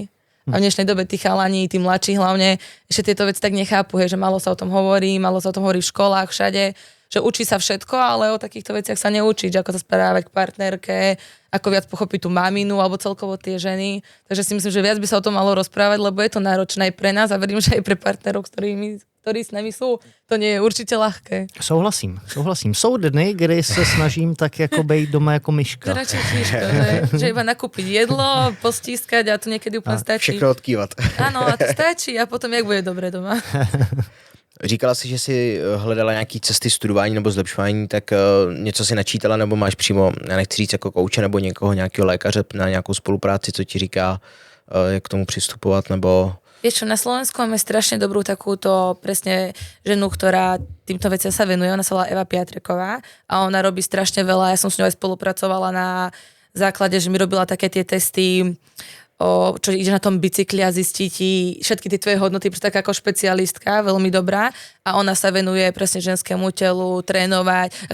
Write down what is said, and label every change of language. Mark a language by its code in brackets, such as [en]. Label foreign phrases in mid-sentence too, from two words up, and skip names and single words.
[sk] A v dnešnej dobe tí chalani, tí mladší hlavne, ešte tieto veci tak nechápu, hej, že málo sa o tom hovorí v školách, všade, že učí sa všetko, ale o takýchto veciach sa neučí, že ako sa správať k partnerke, ako viac pochopiť tú maminu alebo celkovo tie ženy. Takže si myslím, že viac by sa o tom malo rozprávať, lebo je to náročné aj pre nás a verím, že aj pre partnerov, ktorí s nami sú, to nie je určitě ľahké. [cs] Souhlasím. Jsou dny, kdy se snažím tak jako bejt doma jako myška. [sk] Radšej myška, že iba nakúpiť jedlo, postískať a to niekedy úplne stačí. [cs] Všechno odkývat. [sk] Áno, a to stačí a potom jak bude dobre doma. [cs] Říkala jsi, že jsi hledala nějaký cesty studování nebo zlepšování, tak něco si načítala nebo máš přímo, já nechci říct jako kouče nebo nějakého lékaře na nějakou spolupráci, co ti říká, jak k tomu přistupovat, nebo... [sk] Vieš čo, na Slovensku máme strašne dobrú takúto presne ženu, ktorá týmto veciam sa venuje, ona sa volá Eva Piatreková a ona robí strašne veľa, ja som s ňou aj spolupracovala na základe, že mi robila také tie testy, čo ide na tom bicykli a zistí ti všetky tie tvoje hodnoty, pretože taká ako špecialistka, veľmi dobrá a ona sa venuje presne ženskému telu, trénovať.